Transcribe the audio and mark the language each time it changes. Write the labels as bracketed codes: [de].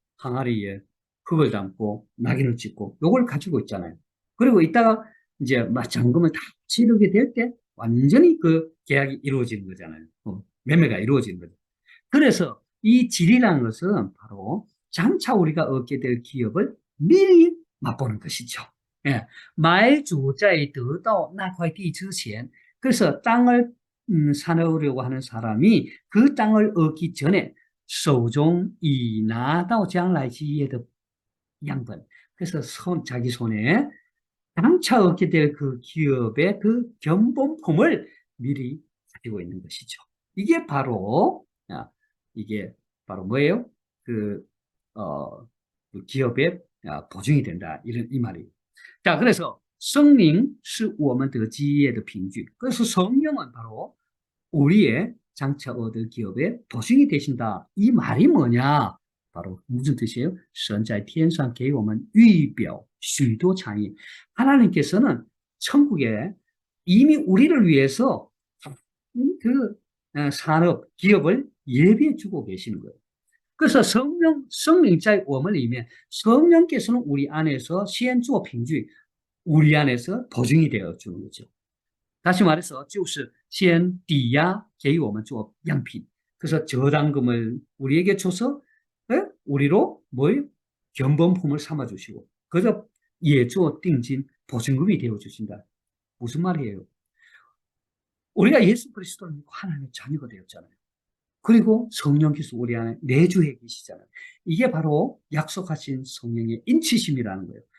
[ko] 항아리에 흙을 담고 낙인을 찍고 요걸 가지고 있잖아요. 그리고 이따가 이제 잔금을 다 치르게 될 때 완전히 그 계약이 이루어지는 거잖아요. 매매가 이루어지는 거죠. 그래서 이 질이라는 것은 바로 장차 우리가 얻게 될 기업을 미리 맛보는 것이죠. 예. [zh] 买主在得到那块地之前, [ko] 그래서 땅을 사려고 하는 사람이 그 땅을 얻기 전에 [zh] 手中已拿到将来基业的样本. [ko] 그래서 자기 손에 장차 얻게 될 그 기업의 그 견본품을 미리 가지고 있는 것이죠. 이게 바로 뭐예요? 그 기업의 보증이 된다. 이 말이에요. 자, 그래서 성령 [zh] 是我们的基业的凭据. [ko] 그래서 성령은 바로 우리의 장차 얻을 기업의 보증이 되신다. 이 말이 뭐냐? 바로 무슨 뜻이에요? [zh] 神在天上给我们预表许多产业. [ko] 하나님께서는 천국에 이미 우리를 위해서 그 산업, 기업을 예비해 주고 계시는 거예요. 그래서 성령 [zh] 在我们里面, [ko] 성령께서는 우리 안에서 [zh] 先做凭据, [ko] 우리 안에서 보증이 되어 주는 거죠. 다시 말해서 [zh] 就是先抵押给我们做样品. [ko] 그래서 저당금을 우리에게 줘서 우리로 뭐예요? 견본품을 삼아 주시고, 그래서 예조 띵진 보증금이 되어 주신다. 무슨 말이에요? 우리가 예수 그리스도를 믿고 하나님의 자녀가 되었잖아요. 그리고 성령께서 우리 안에 내주해 계시잖아요. 이게 바로 약속하신 성령의 인치심이라는 거예요.